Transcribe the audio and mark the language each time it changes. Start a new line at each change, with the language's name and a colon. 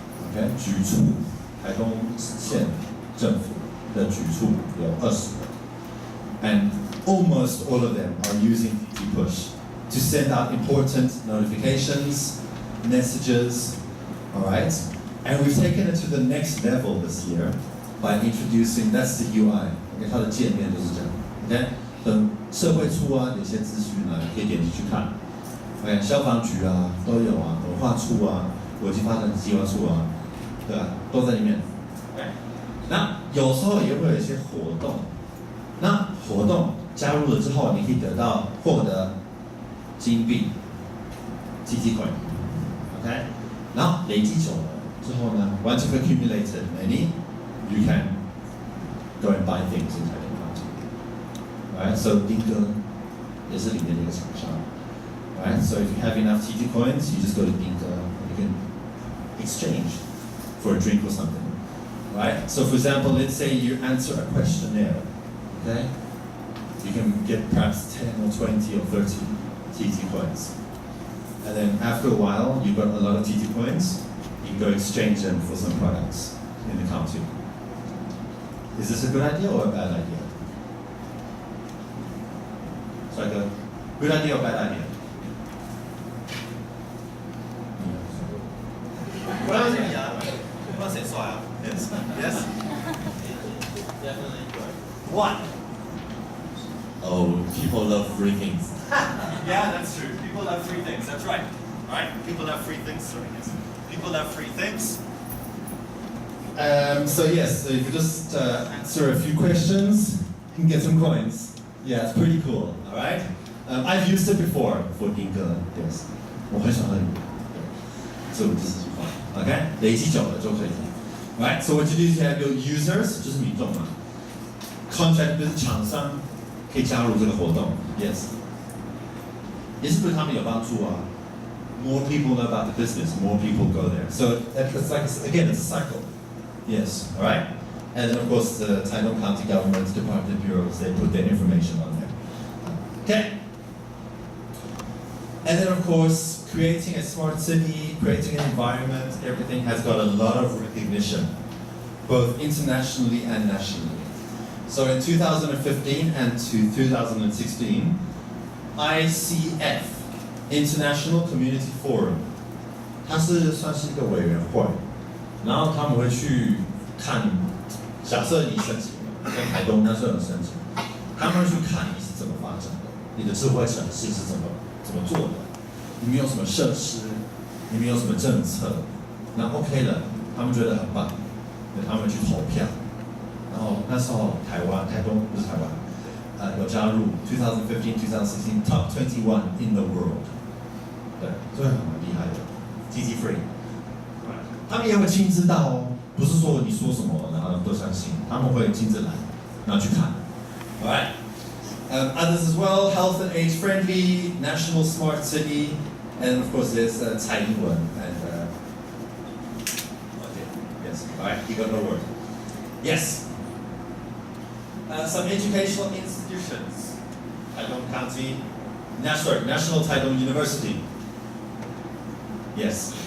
English: Okay,
Chinese: 局处，台东县政府的局处有20个
English: and almost all of them are using TT Push to send out important notifications, messages, all right? And we've taken it to the next level this year by introducing, that's the UI,
Chinese: okay, 它的界面就是这样 ，OK， 等社会处啊，有些资讯啊，可以点进去看 ，OK， 消防局啊都有啊，文化处啊，国际发展计划处啊，对吧？都在里面。 OK，那有时候也会有一些活动，那活动加入了之后，你可以获得金币、TT coin，OK，然后累积久了之后呢 ，
English: once you've accumulated many，you can go and buy things in Taitung County。Right, so
Chinese: 丁哥也是里面的一个厂商。
English: Right, so if you have enough TT coins, you just go to 丁哥，you can exchange for a drink or something. Right, so for example, let's say you answer a questionnaire. Okay, you can get perhaps 10 or 20 or 30 TT coins. And then after a while, you've got a lot of TT coins, you can go exchange them for some products in the county. Is this a good idea or a bad idea? So I go, good idea or bad idea?
Chinese: 不让谁呀？不让谁帅啊 ？
English: Yes, yes. Definitely good. What? Oh, people love free things. Yeah, that's true. People love free things. That's right. All right. People love free things. Sorry, yes. People love free things. So yes, so if you just answer a few questions, you can get some coins. Yeah, it's pretty cool. All right. I've used it before for Dinka. Yes.
Chinese: 我很喜欢这个，
English: this is fun.
Chinese: Okay. 累积久了就可以。Right.
English: So what you do is you have your users，
Chinese: 就是民众嘛。 Contract 就是厂商可以加入这个活动。 Yes. 也是对他们有帮助啊。
English: More people know about the business. More people go there. So it's like again, it's a cycle. Yes, all right? And then of course the Taitung County Government Department Bureaus, they put their information on there. Okay? And then of course, creating a smart city, creating an environment, everything has got a lot of recognition, both internationally and nationally. So in 2015 and 2016, ICF, International Community Forum,
Chinese: 它是算是一个委员会。然后他们会去看，假设你申请了，在台东那时候有申请，他们会去看你是怎么发展的，你的智慧城市是怎么做的，你们有什么设施，你们有什么政策，那 OK 了，他们觉得很棒，他们去投票，然后那时候台东不是台湾，有加入2015、2016
English: Top 21 in the world，
Chinese: 对，所以很厉害的 ，TT Free。他们也会亲自到哦，不是说你说什么，然后都相信，他们会亲自来，然后去看。
English: All right. Others as well, health and age friendly, national smart city, and of course there's Taitung and okay, yes, all right, you got no word. Yes. Some educational institutions. Taitung County, National Taitung University. Yes.